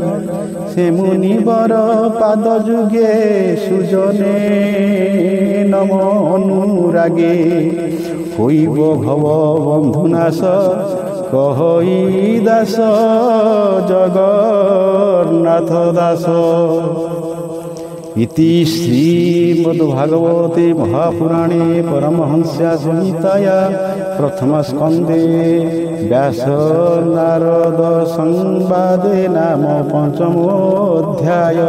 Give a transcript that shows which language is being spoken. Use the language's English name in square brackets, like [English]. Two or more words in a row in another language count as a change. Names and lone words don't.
[Odia] ସେ ମୁନିବର ପାଦ ଯୁଗେ ସୁଜନେ ନମ ଅନୁରାଗେ। ହୋଇବ ଭବ ବନ୍ଧୁନାଶ କହଇ ଦାସ ଜଗନ୍ନାଥ ଦାସ। [Sanskrit] इति श्रीमद्भागवते महापुराणे परमहंस्या संहिताया प्रथमस्कन्धे व्यास नारद संवादे नाम पंचमोऽध्याय।